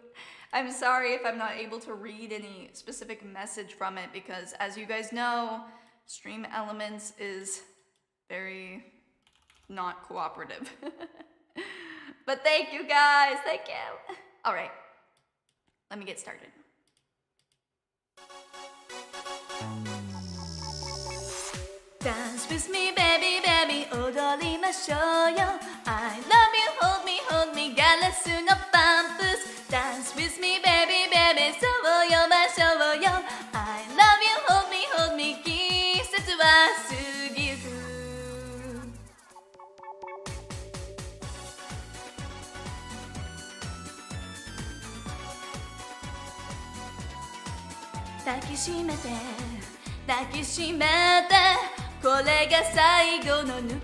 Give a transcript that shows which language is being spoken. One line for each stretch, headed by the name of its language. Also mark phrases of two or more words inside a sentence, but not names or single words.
English: I'm sorry if I'm not able to read any specific message from it because, as you guys know, Stream Elements is very not cooperative. But thank you guys, thank you. All right, let me get started. Dance with me, baby, baby,
Japanese: 踊りましょうよ
English: I love you, hold me,
Japanese: ガラスのパンプス
English: Dance with me, baby, baby,
Japanese: そうよましょうよ
English: I love you, hold me,
Japanese: 季節は過ぎゆく抱きしめて抱きしめてこれが最後のぬ